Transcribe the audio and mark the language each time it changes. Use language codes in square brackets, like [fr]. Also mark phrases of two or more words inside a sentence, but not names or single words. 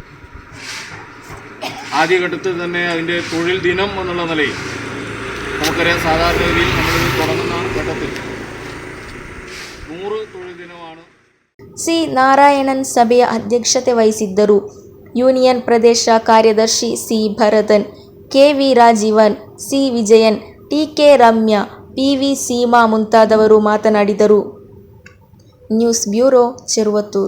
[ml] ആദ്യഘട്ടത്തിൽ തന്നെ അതിൻ്റെ തൊഴിൽ ദിനം എന്നുള്ള നിലയിൽ നമുക്കറിയാം, സാധാരണ രീതിയിൽ നമ്മളിത് തുടങ്ങുന്ന ഘട്ടത്തിൽ 100 തൊഴിൽ ദിനമാണ്. [kn] C ನಾರಾಯಣನ್ ಸಭೆಯ ಅಧ್ಯಕ್ಷತೆ ವಹಿಸಿದ್ದರು. ಯೂನಿಯನ್ ಪ್ರದೇಶ ಕಾರ್ಯದರ್ಶಿ C ಭರತನ್, ಕೆ.ವಿ. ರಾಜೀವನ್, ಸಿ. ವಿಜಯನ್, ಟಿ.ಕೆ. ರಮ್ಯಾ, ಪಿ.ವಿ. ಸೀಮಾ ಮುಂತಾದವರು ಮಾತನಾಡಿದರು. ನ್ಯೂಸ್ ಬ್ಯೂರೋ, ಚೆರುವತ್ತೂರು.